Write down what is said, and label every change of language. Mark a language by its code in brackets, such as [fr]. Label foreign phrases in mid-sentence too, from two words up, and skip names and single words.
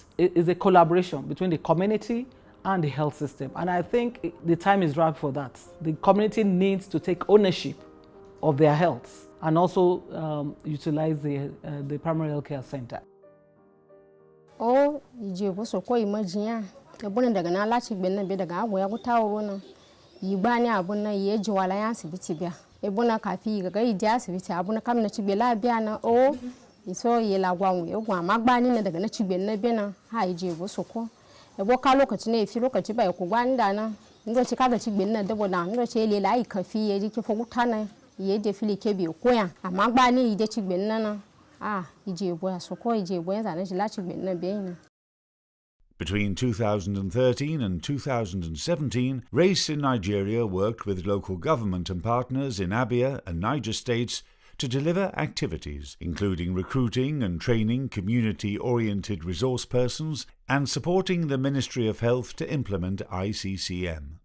[en] It is a collaboration between the community and the health system. And I think the time is right for that. The community needs to take ownership of their health and also utilize the primary health care center. [nup] Oh, you so ko imagine ya bona daga na lati gbenna be daga agwo ya kutawo na yibani abuna ye jiwala ya asibiti bia e bona kafi ga idi asibiti abuna kam na cigbe la bia na o iso ye la gwanwo e gwa magbani na daga na cigbe na be na ha ije bo so ko e bo ka lokaci ne fi lokaci ba ko gwani da na ndo ci kaga cigbe na da bona ndo ce le la kafi ye dike fo gutana ye de fili ke bi ko ya amagbani ide cigbe na ije bo ya so ko ije bo ya za na ji la cigbe na be na. [en] Between 2013 and 2017, RACE in Nigeria worked with local government and partners in Abia and Niger States to deliver activities, including recruiting and training community-oriented resource persons and supporting the Ministry of Health to implement iCCM.